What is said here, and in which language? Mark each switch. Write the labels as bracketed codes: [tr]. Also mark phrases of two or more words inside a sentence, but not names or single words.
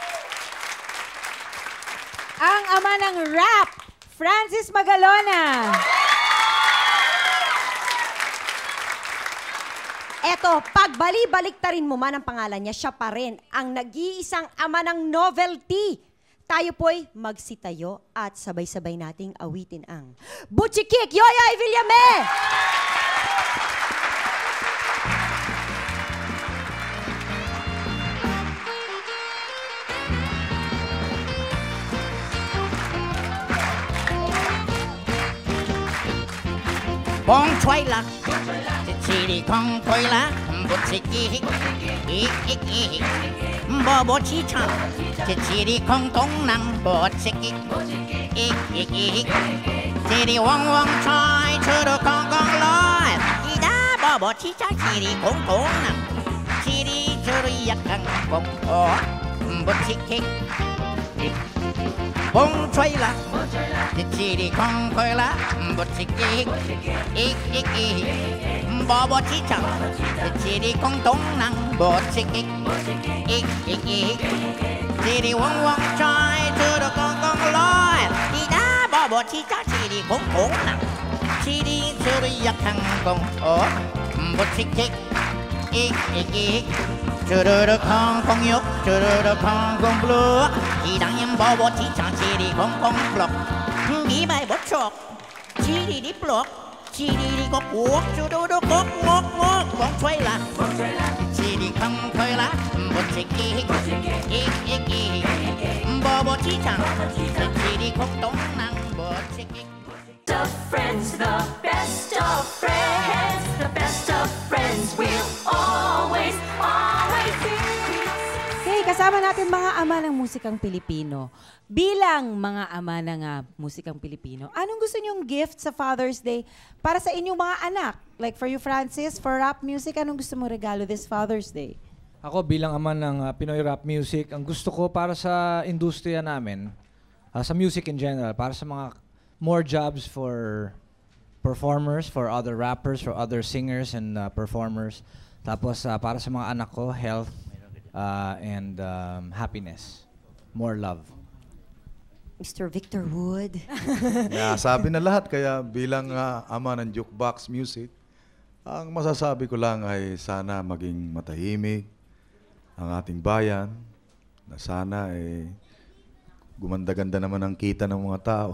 [tl] Ang ama ng rap, Francis Magalona. Eto, pagbali-baliktarin mo man ang pangalan niya, siya pa rin ang nag-iisang ama ng novelty. Tayo po'y magsitayo at sabay-sabay nating awitin ang Butchikik, Yoyoy Villame! Bong choy la, chili kong toy la, butchiki, ik, bobo chi chang, chili kong tong nang, butchiki, ik, chili wong wong choy, churu kong kong loy, ida bobo chi chang, chili kong tong nang, chili churu yak kang kong oh, butchiki, bong choy la. Chiri kong koy la, butchiki, ik, bobo chichang. Chiri kong tong nang, butchiki, ik, chiri wong wong choy, churu kong kong loy. Ida bobo chichang, chiri kong tong nang, chiri churu yak kang kong oh, butchiki, ik, ik. Chururu kong kong yuk, chururu kong kong blue. Chidang yam bobo chichang chiri kong kong blok. Di bai bot chok, chiri di blok. Chiri di kok wok, chururu kok ngok ngok. Kong choy la, chiri kong choy la. Bot chik ik, ik, ik. Bobo chichang, chiri kok tong nang bot chik ik. [en] Of friends, the best of friends, the best of friends will always, always be. [tl] Okay, kasama natin mga ama ng musikang Pilipino. Bilang mga ama ng musikang Pilipino, anong gusto niyong gift sa Father's Day para sa inyong mga anak? [en] Like for you, Francis, for rap music, [tl] anong gusto mo regalo this Father's Day? Ako bilang ama ng Pinoy [en] rap music, [tl] ang gusto ko para sa industriya namin, sa [en] music in general, [tl] para sa mga [en] more jobs for performers, for other rappers, for other singers and performers. [tl] Tapos para sa mga anak ko, [en] health and happiness. More love. Mr. Victor Wood. Yeah, [tl] sabi na lahat, kaya bilang ama ng jukebox music, ang masasabi ko lang ay sana maging matahimik ang ating bayan, na sana gumanda-ganda naman ang kita ng mga tao.